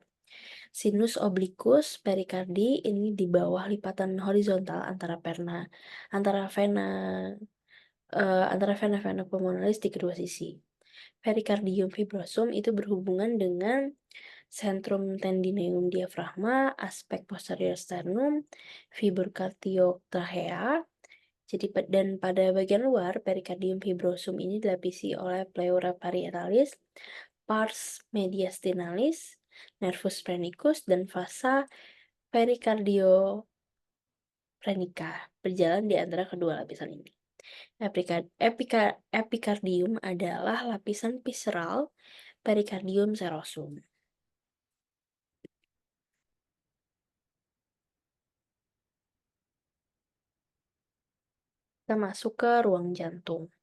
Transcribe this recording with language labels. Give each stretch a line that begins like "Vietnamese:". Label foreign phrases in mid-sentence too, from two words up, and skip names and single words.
Indonesian: Sinus obliquus pericardi ini di bawah lipatan horizontal antara vena-vena pulmonalis di kedua sisi. Pericardium fibrosum itu berhubungan dengan centrum tendineum diafragma, aspek posterior sternum, fibur trachea. Jadi dan pada bagian luar pericardium fibrosum ini dilapisi oleh pleura parietalis, pars mediastinalis, nervus phrenikus, dan vasa pericardioprenica berjalan di antara kedua lapisan ini. Epikardium adalah lapisan visceral perikardium serosum. Kita masuk ke ruang jantung.